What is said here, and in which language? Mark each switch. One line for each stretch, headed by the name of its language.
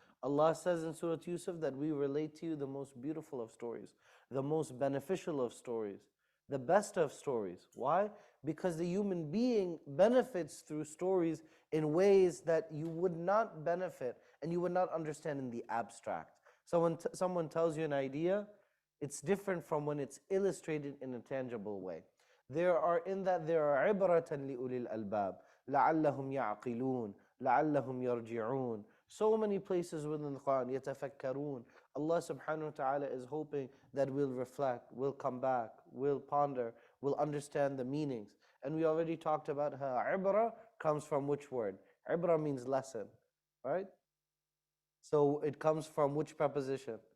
English: Allah says in Surah Yusuf that we relate to you the most beautiful of stories, the most beneficial of stories, the best of stories. Why? Because the human being benefits through stories in ways that you would not benefit and you would not understand in the abstract. Someone tells you an idea, it's different from when it's illustrated in a tangible way. There are
Arabic: عِبْرَةً لِأُولِي الْأَلْبَابِ لَعَلَّهُمْ يَعْقِلُونَ لَعَلَّهُمْ يَرْجِعُونَ.
English: So many places within the Qur'an, يَتَفَكَّرُونَ. Allah subhanahu wa ta'ala is hoping that we'll reflect, we'll come back, we'll ponder, we'll understand the meanings. And we already talked about how ibrah comes from which word? Ibrah means lesson, right? So it comes from which preposition?